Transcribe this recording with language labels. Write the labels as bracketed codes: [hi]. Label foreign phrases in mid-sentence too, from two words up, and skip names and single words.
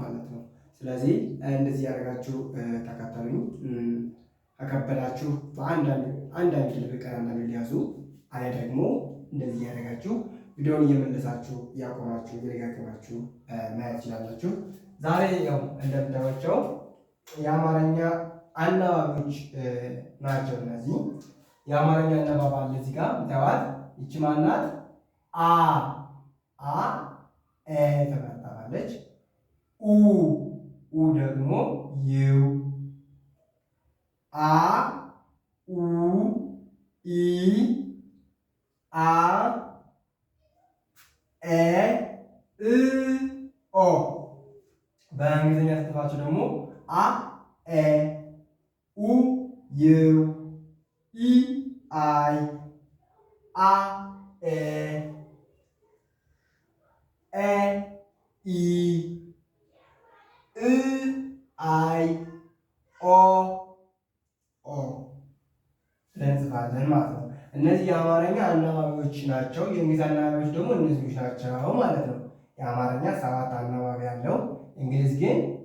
[am] ማለት ነው። ስለዚህ እንደዚህ ያደረጋችሁ ተከተሉኝ። ከከበዳችሁ በአንዳንድ ልብቀር አንዳንድ ሊያዙ አለ ደግሞ እንደዚህ ያደረጋችሁ ቪዲዮውን እየመለሳችሁ እያቆማችሁ እየደጋገማችሁ ማየት ትችላላችሁ። ዛሬ ያው እንደምታዩቸው የአማርኛ አናባቢዎች ናቸው። እነዚህ የአማርኛ አናባቢ አለ እዚህ ጋር ምታዩት። ይቺ ማናት? አ ተመርጣለች። ኡ ደግሞ ዩ አ ኡ ኢ አ ኤ እ ኦ። በእንግሊዝኛ ስትፋችሁ ደግሞ አ ኤ ኡ ዩ ኢ አይ አ ኤ ኤ ኢ እ አይ ኦ እንጽፋለን ማለት ነው። እነዚህ የአማርኛ አናባቢዎች ናቸው። የእንግሊዝ አናባቢዎች ደግሞ እነዚህ ናቸው ማለት ነው። የአማርኛ 7 አናባቢ ያለው፣ እንግሊዝ ግን